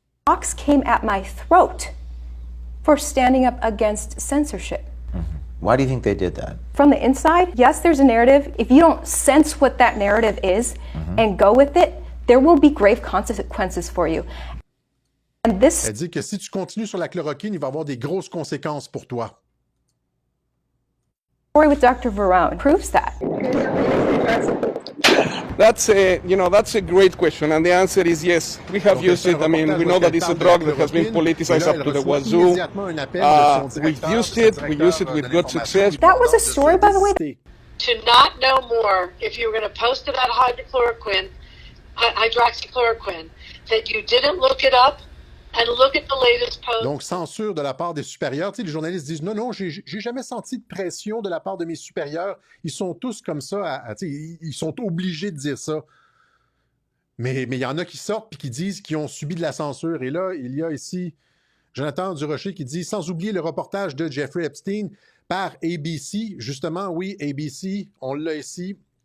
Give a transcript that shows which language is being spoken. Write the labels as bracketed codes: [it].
[en] Fox came at my throat for standing up against censorship. Why do you think they did that? From the inside, yes, there's a narrative. If you don't sense what that narrative is and go with it, there will be grave consequences for you. And this... [fr] Elle dit que si tu continues sur la chloroquine, il va y avoir des grosses conséquences pour toi. [en] Story with Dr. Varone proves that. That's a great question, and the answer is yes. We have used it. I mean, we know that it's a drug that has been politicized up to the wazoo. We've used it. We use it with good success. That was a story, by the way. To not know more, if you were going to post about hydroxychloroquine, that you didn't look it up, [fr] Donc, censure de la part des supérieurs. Tu sais, les journalistes disent non, j'ai jamais senti de pression de la part de mes supérieurs. Ils sont tous comme ça. Ils sont obligés de dire ça. Mais il y en a qui sortent et qui disent qu'ils ont subi de la censure. Et là, il y a ici Jonathan Durocher qui dit « Sans oublier le reportage de Jeffrey Epstein par ABC. » Justement, oui, ABC, on l'a ici.